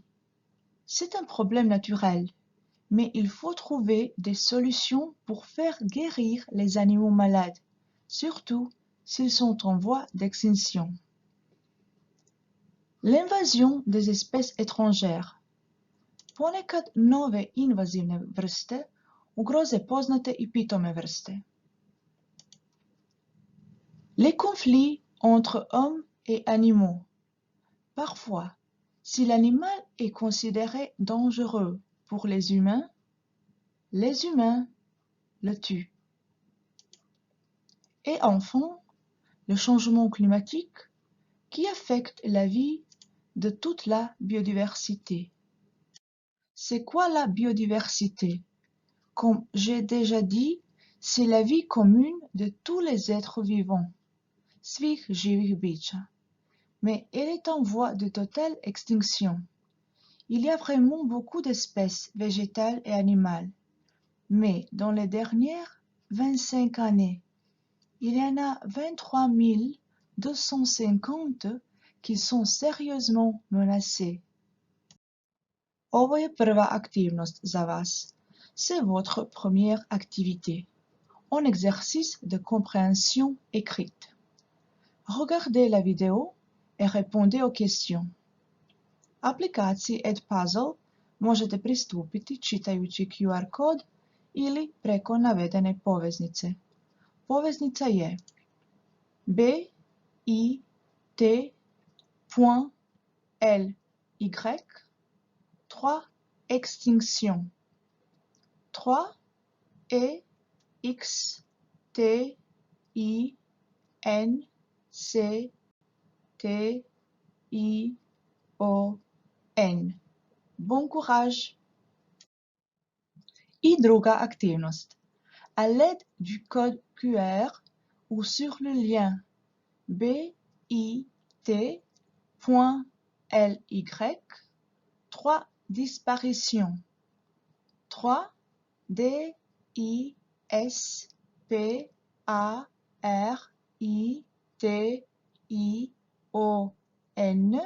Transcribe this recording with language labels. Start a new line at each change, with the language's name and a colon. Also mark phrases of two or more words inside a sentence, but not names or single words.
French: C'est un problème naturel, mais il faut trouver des solutions pour faire guérir les animaux malades, surtout s'ils sont en voie d'extinction. L'invasion des espèces étrangères.
Croatian: Ponekad nove invazivne vrste ugroze poznate i pitome vrste.
French: Les conflits entre hommes et animaux. Parfois, si l'animal est considéré dangereux pour les humains le tuent. Et enfin, le changement climatique qui affecte la vie de toute la biodiversité. C'est quoi la biodiversité? Comme j'ai déjà dit, c'est la vie commune de tous les êtres vivants,
Croatian: svih živih bića,
French: mais elle est en voie de totale extinction. Il y a vraiment beaucoup d'espèces végétales et animales, mais dans les dernières 25 années, il y en a 23 250 qui sont sérieusement menacés.
Croatian: Ovo je prva aktivnost za vas.
French: C'est votre première activité, un exercice de compréhension écrite. Regardez la vidéo et répondez aux questions.
Croatian: Aplikaciji Edpuzzle možete pristupiti čitajući QR kod ili preko navedene poveznice. Poveznica je bit.ly 3 extinction 3 e x t i n c t i o n.
French: Bon courage!
Croatian: I druga aktivnost.
French: À l'aide du code QR ou sur le lien bit.ly 3 disparitions 3 disparition.